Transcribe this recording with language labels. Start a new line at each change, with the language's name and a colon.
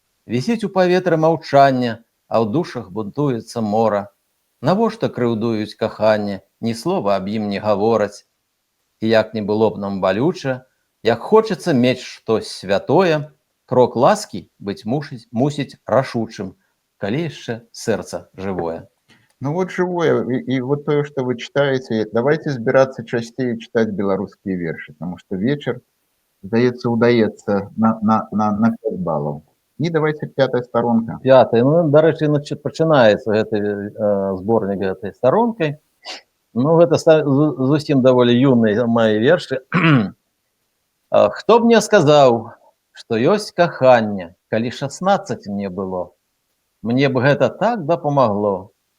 Belarusian: Вісіць у паветры маўчанне, а ў душах бунтуецца мора. Навошта крыўдуюць каханне, ні слова аб ім не гавораць. І як не было б нам балюча, як хочацца мець штось святое, крок ласкі быць мусіць рашучым, калі яшчэ сэрца жывое.
Russian: Ну вот живое, и вот то, что вы читаете, давайте збираться частее читать белорусские верши, потому что вечер, удается на 5 баллов. И давайте 5-я сторонка.
Belarusian: 5-я, ну, до речі, пачынаецца гэты зборнік гэтай сторонкай. Ну, гэта зусім даволі юныя мои вершы. Хто б мне сказаў, што ёсць каханне, калі 16 мне было, мне б гэта так дапамагло.